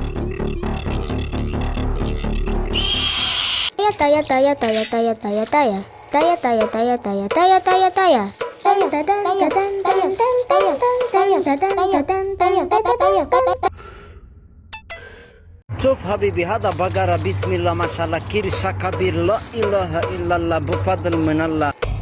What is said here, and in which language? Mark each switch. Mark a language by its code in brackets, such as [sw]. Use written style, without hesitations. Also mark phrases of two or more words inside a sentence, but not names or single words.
[ar] Taya taya taya taya taya taya taya taya taya taya taya taya taya taya tadan tadan tadan tadan taya tadan tadan tadan taya taya. شوف حبيبي هذا بقرة بسم الله ما شاء الله كرشة كبير لا إله إلا الله بفضل من الله.